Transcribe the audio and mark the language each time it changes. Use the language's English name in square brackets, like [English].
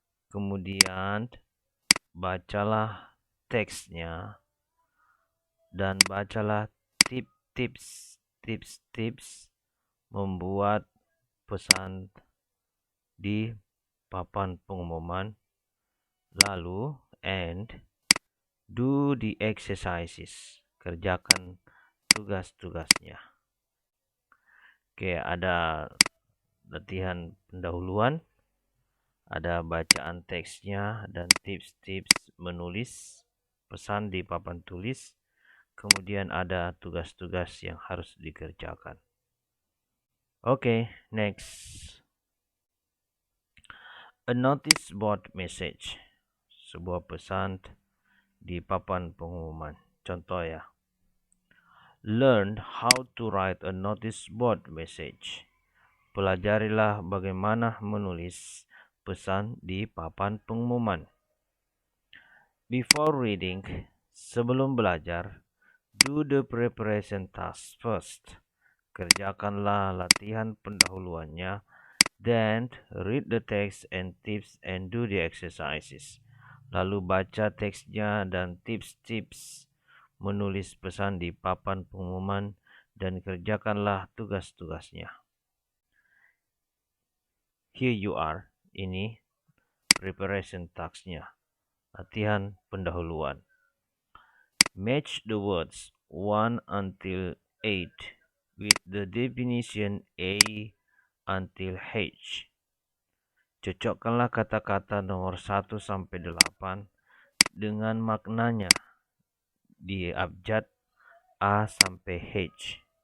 [Indonesian] Kemudian bacalah teksnya dan bacalah tips membuat pesan di papan pengumuman. Lalu [English] and do the exercises. [Indonesian] Kerjakan tugas-tugasnya. Oke, ada latihan pendahuluan, ada bacaan teksnya dan tips-tips menulis pesan di papan tulis. Kemudian ada tugas-tugas yang harus dikerjakan. [English] Oke, next. A notice board message. [Indonesian] Sebuah pesan di papan pengumuman. Contoh ya. [English] Learn how to write a notice board message. [Indonesian] Pelajarilah bagaimana menulis pesan di papan pengumuman. [English] Before reading, [Indonesian] sebelum belajar, [English] do the preparation task first. [Indonesian] Kerjakanlah latihan pendahuluannya. [English] Then read the text and tips and do the exercises. [Indonesian] Lalu baca teksnya dan tips-tips menulis pesan di papan pengumuman dan kerjakanlah tugas-tugasnya. [English] Here you are. [Indonesian] Ini [English] preparation task-nya. [Indonesian] Latihan pendahuluan. [English] Match the words 1 until 8 with the definition A until H. [Indonesian] Cocokkanlah kata-kata nomor 1 sampai 8 dengan maknanya di abjad A sampai H.